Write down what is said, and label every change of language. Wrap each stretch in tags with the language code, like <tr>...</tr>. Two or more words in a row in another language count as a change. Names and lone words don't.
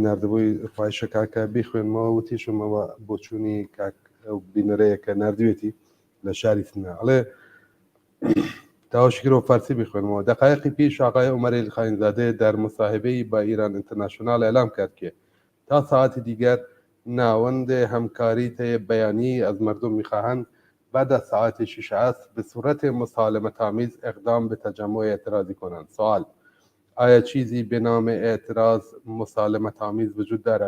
<ckb>نردبووی پایشە کاکە بیخوێنمەوە وتیشمەوە بۆ چوونی ئەو بینەرەیە کە نردوێتی لە شاری سنە ئەڵێ تاوشکرۆ فارسی بخوێنەوە</ckb> <fa>دقایقی پیش ئاقای عومەری خاینزادە در مصاحبەی با ئیران ئینتەرناشۆنال ئەلام کرد کە تا ساعتی دیگر ناوەند همکاری بیانی از مردم میخواهند بعد از ساعت 6 عصر به صورت مسالمت‌آمیز اقدام به تجمع اعتراضی کنند. سوال: آیا چیزی به نام اعتراض مسالمت‌آمیز وجود دارد؟</fa>